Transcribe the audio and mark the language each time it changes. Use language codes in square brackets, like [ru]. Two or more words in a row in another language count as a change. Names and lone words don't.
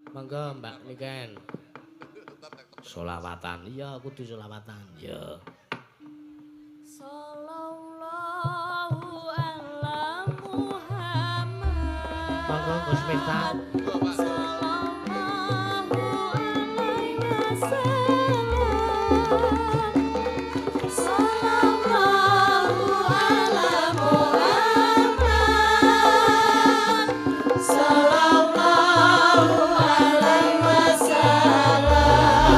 [jv] Monggo Mbak Niken. Solawatan. Iya, kudu solawatan. Ya. [ar] صلى الله على محمد. [jv] Monggo Gus Miftah. [ar] صلى الله عليه وسلم. صلى الله على محمد. صلى الله عليه وسلم.